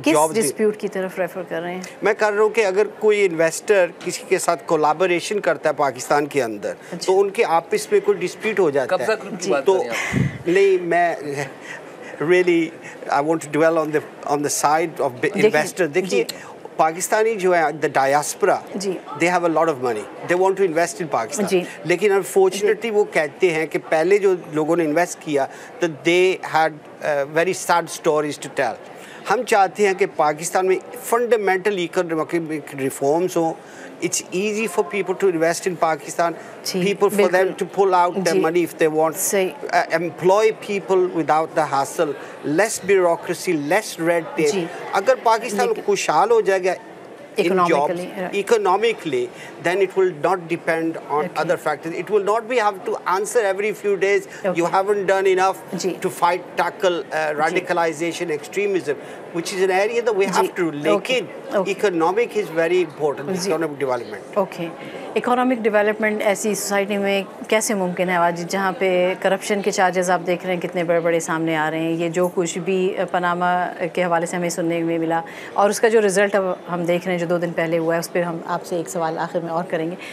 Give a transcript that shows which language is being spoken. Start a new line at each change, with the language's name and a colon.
Urdu: Job dispute کی طرف refer کر رہے ہیں؟ میں کر رہا ہوں کہ اگر کوئی انویسٹر کسی کے ساتھ کولیبوریشن کرتا ہے پاکستان کے اندر تو ان کے آپس میں کوئی ڈسپیوٹ ہو جاتا ہے تو نہیں, میں
English: really I want to dwell on the side of investor.
Urdu: دیکھیے پاکستانی جو ہے
English: the diaspora, they have a lot of money, they want to invest in Pakistan, لیکن unfortunately
Urdu: وہ کہتے ہیں کہ پہلے جو لوگوں نے انویسٹ کیا تو
English: they had very sad stories to tell.
Urdu: ہم چاہتے ہیں کہ پاکستان میں فنڈامنٹل اکنامک ریفارمز ہوں.
English: It's easy for people to invest in Pakistan, people for them to pull out their money if they want, employ people without the hassle, less bureaucracy, less red tape.
Urdu: اگر پاکستان خوشحال ہو جائے گا
English: in jobs, economically, then it will not depend on other factors. It will not be have to answer every few days, you haven't done enough to tackle radicalization, extremism, which is an area that we have to. Lekin economic is very important, economic development. Okay.
Urdu: Economic development ایسی society میں کیسے ممکن ہے واجد جہاں پہ corruption کے charges آپ دیکھ رہے ہیں کتنے بڑے بڑے سامنے آ رہے ہیں؟ یہ جو کچھ بھی پاناما کے حوالے سے ہمیں سننے میں ملا اور اس کا جو رزلٹ اب ہم دیکھ رہے ہیں جو 2 دن پہلے ہوا ہے, اس پہ ہم آپ سے ایک سوال آخر میں اور کریں گے.